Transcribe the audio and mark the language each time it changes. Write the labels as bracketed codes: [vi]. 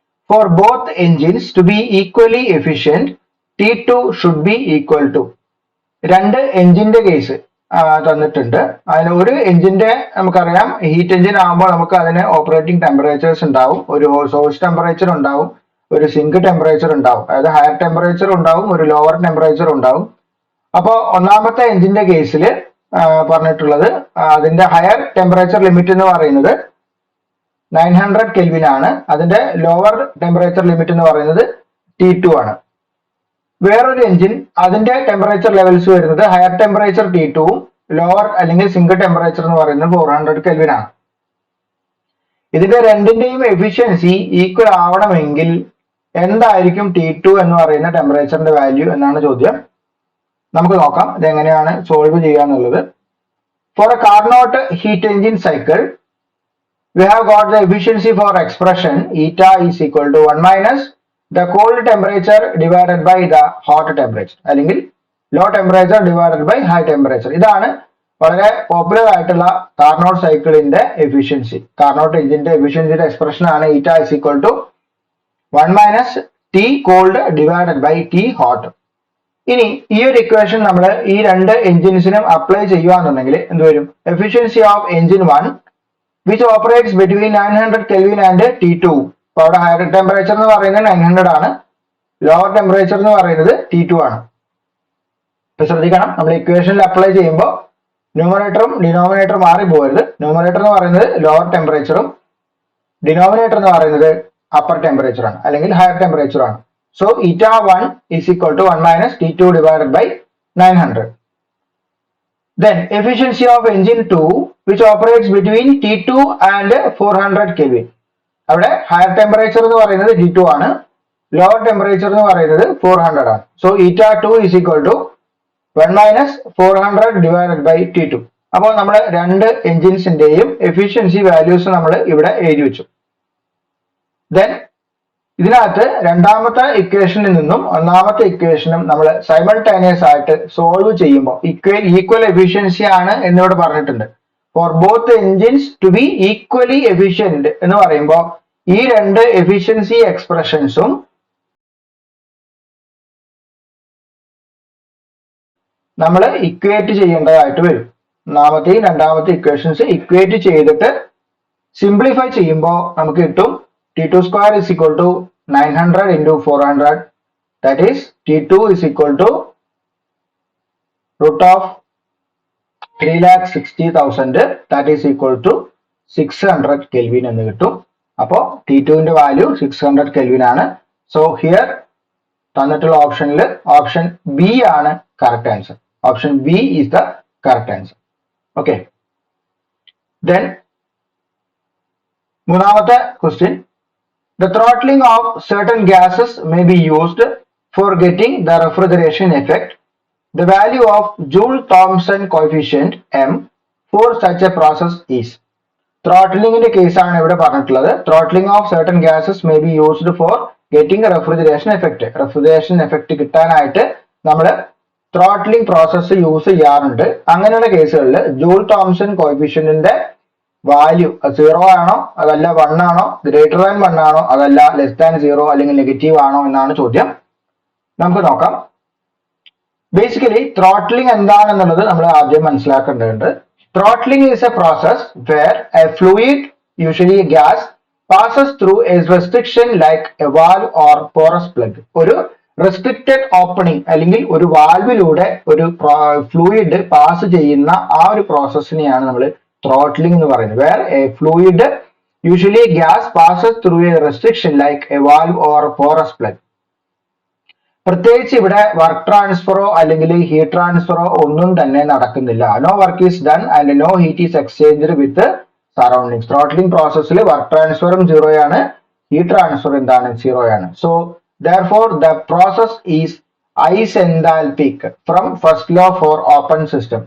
[en] For both engines to be equally efficient, T2 should be equal to. [ml] രണ്ട് എഞ്ചിന്റെ case തന്നിട്ടുണ്ട്. അതിന് ഒരു എഞ്ചിന്റെ നമുക്കറിയാം ഹീറ്റ് എഞ്ചിൻ ആകുമ്പോൾ നമുക്ക് അതിന് ഓപ്പറേറ്റിംഗ് ടെമ്പറേച്ചേഴ്സ് ഉണ്ടാവും. ഒരു സോഴ്സ് ടെമ്പറേച്ചർ ഉണ്ടാവും, ഒരു സിങ്ക് ടെമ്പറേച്ചർ ഉണ്ടാവും. അതായത് ഹയർ ടെമ്പറേച്ചർ ഉണ്ടാവും, ഒരു ലോവർ ടെമ്പറേച്ചർ ഉണ്ടാവും. അപ്പോൾ ഒന്നാമത്തെ എഞ്ചിന്റെ കേസിൽ പറഞ്ഞിട്ടുള്ളത് അതിന്റെ ഹയർ ടെമ്പറേച്ചർ ലിമിറ്റ് എന്ന് പറയുന്നത് 900 കെൽവിൻ ആണ്. അതിന്റെ ലോവർ ടെമ്പറേച്ചർ ലിമിറ്റ് എന്ന് പറയുന്നത് T2 ആണ്. വേറൊരു എഞ്ചിൻ അതിന്റെ ടെമ്പറേച്ചർ ലെവൽസ് വരുന്നത് ഹയർ ടെമ്പറേച്ചർ T2ഉം ലോവർ അല്ലെങ്കിൽ സിംഗിൾ ടെമ്പറേച്ചർ എന്ന് പറയുന്നത് 400 കെൽവിൻ ആണ്. ഇതിന്റെ രണ്ടിന്റെയും എഫിഷ്യൻസി ഈക്വൽ ആവണമെങ്കിൽ എന്തായിരിക്കും T2 എന്ന് പറയുന്ന ടെമ്പറേച്ചറിന്റെ വാല്യൂ എന്നാണ് ചോദ്യം. നമുക്ക് നോക്കാം ഇതെങ്ങനെയാണ് സോൾവ് ചെയ്യുക എന്നുള്ളത്. [en] for a Carnot heat engine cycle we have got the efficiency for expression eta is equal to 1 minus the cold temperature divided by the hot temperature, [ml] അല്ലെങ്കിൽ [en] low temperature divided by high temperature. [ml] ഇതാണ് വളരെ popular ആയിട്ടുള്ള Carnot സൈക്കിളിന്റെ efficiency. Carnot എഞ്ചിന്റെ എഫിഷ്യൻസിയുടെ expression ആണ് [en] eta is equal to 1 minus T cold divided by T hot. [ml] ഇനി ഈ ഒരു ഇക്വേഷൻ നമ്മൾ ഈ രണ്ട് എഞ്ചിൻസിനും അപ്ലൈ ചെയ്യുകയാണെന്നുണ്ടെങ്കിൽ എന്ത് വരും? [en] Efficiency of engine 1 which operates between 900 Kelvin and T2. [ml] അപ്പോൾ അവിടെ ഹയർ ടെമ്പറേച്ചർ എന്ന് പറയുന്നത് 900 ആണ്, ലോവർ ടെമ്പറേച്ചർ എന്ന് പറയുന്നത് T2 ആണ്. ഇപ്പൊ ശ്രദ്ധിക്കണം, നമ്മൾ ഇക്വേഷനിൽ അപ്ലൈ ചെയ്യുമ്പോൾ ന്യൂമറേറ്ററും ഡിനോമിനേറ്ററും മാറി പോകരുത്. ന്യൂമറേറ്റർ എന്ന് പറയുന്നത് ലോവർ ടെമ്പറേച്ചറും ഡിനോമിനേറ്റർ എന്ന് പറയുന്നത് അപ്പർ ടെമ്പറേച്ചർ ആണ് അല്ലെങ്കിൽ ഹയർ ടെമ്പറേച്ചർ ആണ്. [en] So η1 is equal to 1 minus T2 divided by 900. Then efficiency of engine 2 which operates between T2 and 400 Kelvin. [ml] അവിടെ ഹയർ ടെമ്പറേച്ചർ എന്ന് പറയുന്നത് T2 ആണ്, ലോവർ ടെമ്പറേച്ചർ എന്ന് പറയുന്നത് 400 ആണ്. [en] So η2 is equal to 1 minus 400 divided by T2. [ml] അപ്പോൾ നമ്മൾ രണ്ട് എഞ്ചിൻസിന്റെയും എഫിഷ്യൻസി വാല്യൂസ് നമ്മൾ ഇവിടെ എഴുതി വെച്ചു. ദെൻ ഇതിനകത്ത് രണ്ടാമത്തെ ഇക്വേഷനിൽ നിന്നും ഒന്നാമത്തെ ഇക്വേഷനും നമ്മൾ സൈമൾട്ടേനിയസ് ആയിട്ട് സോൾവ് ചെയ്യുമ്പോൾ ഈക്വൽ എഫിഷ്യൻസി ആണ് എന്നിവിടെ പറഞ്ഞിട്ടുണ്ട്. [en] for both engines to be equally efficient [ml] എന്ന് പറയുമ്പോൾ ഈ രണ്ട് എഫിഷ്യൻസി എക്സ്പ്രഷൻസും നമ്മൾ ഇക്വേറ്റ് ചെയ്യേണ്ടതായിട്ട് വരും. ഒന്നാമത്തെയും രണ്ടാമത്തെ ഇക്വേഷൻസ് ഇക്വേറ്റ് ചെയ്തിട്ട് സിംപ്ലിഫൈ ചെയ്യുമ്പോൾ നമുക്ക് കിട്ടും [en] T2 square is equal to 900 into 400, that is T2 is equal to root of 3,60,000, that is equal to 600 Kelvin [ml] എന്ന് കിട്ടും. അപ്പോൾ T2 ന്റെ വാല്യൂ 600 Kelvin ആണ്. സോ ഹിയർ തന്നിട്ടുള്ള ഓപ്ഷനിൽ ഓപ്ഷൻ ബി ആണ് correct answer. [en] Option B is the correct answer. Okay, then മൂന്നാമത്തെ question. The throttling of certain gases may be used for getting the refrigeration effect. The value of Joule-Thomson coefficient M for such a process is. [ml] Throttling case ആണ് ഇവിടെ പറഞ്ഞിട്ടുള്ളത്. [en] Throttling of certain gases may be used for getting a refrigeration effect. [ml] Refrigeration effect കിട്ടാനായിട്ട് നമ്മൾ throttling process use ചെയ്യാറുണ്ട്. അങ്ങനെയുള്ള കേസുകളിൽ Joule-Thomson coefficientന്റെ value 0 ആണോ അതല്ല 1 ആണോ, ഗ്രേറ്റർ ദാൻ 1 ആണോ അതല്ല ലെസ് ദാൻ 0 അല്ലെങ്കിൽ നെഗറ്റീവ് ആണോ എന്നാണ് ചോദ്യം. നമുക്ക് നോക്കാം. ബേസിക്കലി ത്രോട്ട്ലിംഗ് എന്താണെന്നുള്ളത് നമ്മൾ ആദ്യം മനസ്സിലാക്കേണ്ടതുണ്ട്. [en] Throttling is a process where a fluid, usually gas, passes through a restriction like a valve or porous plug. [ml] ഒരു റെസ്ട്രിക്റ്റഡ് ഓപ്പണിംഗ് അല്ലെങ്കിൽ ഒരു വാൽവിലൂടെ ഒരു ഫ്ലൂയിഡ് പാസ് ചെയ്യുന്ന ആ ഒരു പ്രോസസ്സിനെയാണ് നമ്മൾ throttling എന്ന് പറയുന്നത്. [en] Where a fluid, usually gas, passes through a restriction like a valve or porous plug. [ml] പ്രത്യേകിച്ച് ഇവിടെ വർക്ക് ട്രാൻസ്ഫറോ അല്ലെങ്കിൽ ഹീറ്റ് ട്രാൻസ്ഫറോ ഒന്നും തന്നെ നടക്കുന്നില്ല. [en] No work is done and no heat is exchanged with surroundings. [ml] Throttling പ്രോസസ്സിൽ വർക്ക് ട്രാൻസ്ഫറും 0 ആണ്, ഹീറ്റ് ട്രാൻസ്ഫർ എന്താണ് 0 ആണ്. [en] So therefore the process is isenthalpic from first law for open system.